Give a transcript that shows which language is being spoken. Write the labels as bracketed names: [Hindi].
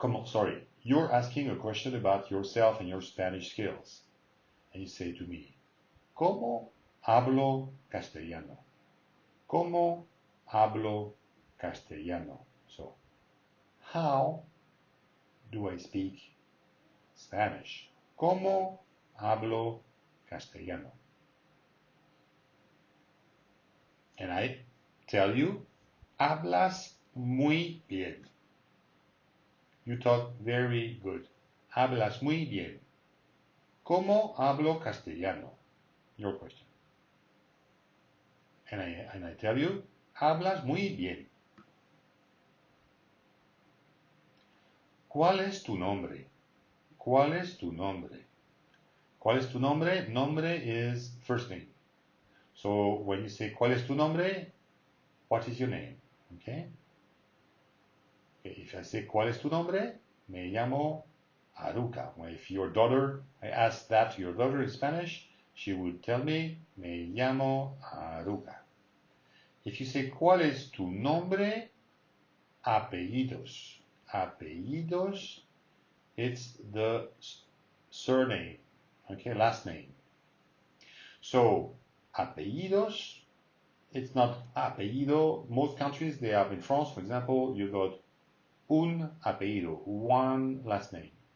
[English] Sorry, you're asking a question about yourself and your Spanish skills. And you say to me, [Spanish] ¿Cómo hablo castellano? ¿Cómo hablo castellano? [English] So, how do I speak Spanish? [Spanish] ¿Cómo hablo castellano? [English] And I tell you, [Spanish] hablas muy bien. [English] You talk very good. [Spanish] Hablas muy bien. ¿Cómo hablo castellano? [English] Your question. And I tell you, [Spanish] hablas muy bien. ¿Cuál es tu nombre? ¿Cuál es tu nombre? ¿Cuál es tu nombre? [English] Nombre is first name. So when you say, [Spanish] ¿cuál es tu nombre? [English] What is your name? Okay? If I say, [Spanish] ¿cuál es tu nombre? Me llamo Aruca. [English] Well, if your daughter, I ask that to your daughter in Spanish, she would tell me, [Spanish] me llamo Aruca. [English] If you say, [Spanish] ¿cuál es tu nombre? Apellidos. [English] Apellidos, it's the surname, okay, last name. So, apellidos, it's not apellido. Most countries, they have, in France, for example, you got [Spanish] un apellido, [English] one last name.